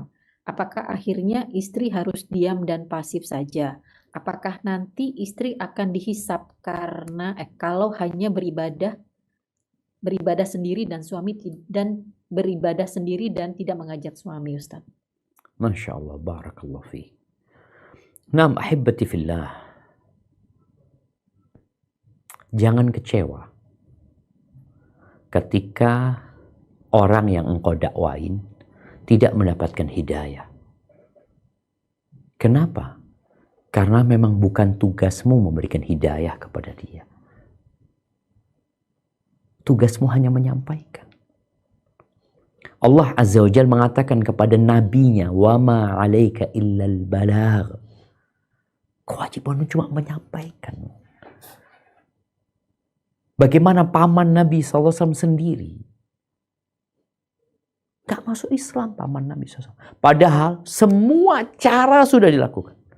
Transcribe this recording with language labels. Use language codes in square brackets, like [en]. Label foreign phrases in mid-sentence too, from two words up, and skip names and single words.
[id] Apakah akhirnya istri harus diam dan pasif saja? Apakah nanti istri akan dihisap karena kalau hanya beribadah sendiri dan suami beribadah sendiri dan tidak mengajak suami, Ustaz? [ar] ما شاء الله, بارك الله في. نعم أحبتي في الله. [id] Jangan kecewa ketika orang yang engkau dakwain tidak mendapatkan hidayah. Kenapa? Karena memang bukan tugasmu memberikan hidayah kepada dia. Tugasmu hanya menyampaikan. Allah [ar] عز وجل [id] mengatakan kepada nabinya, [ar] "وما عليك إلا البلاغ." [id] Kewajibanmu cuma menyampaikan. Bagaimana paman Nabi SAW sendiri? Gak masuk Islam paman Nabi SAW. Padahal semua cara sudah dilakukan.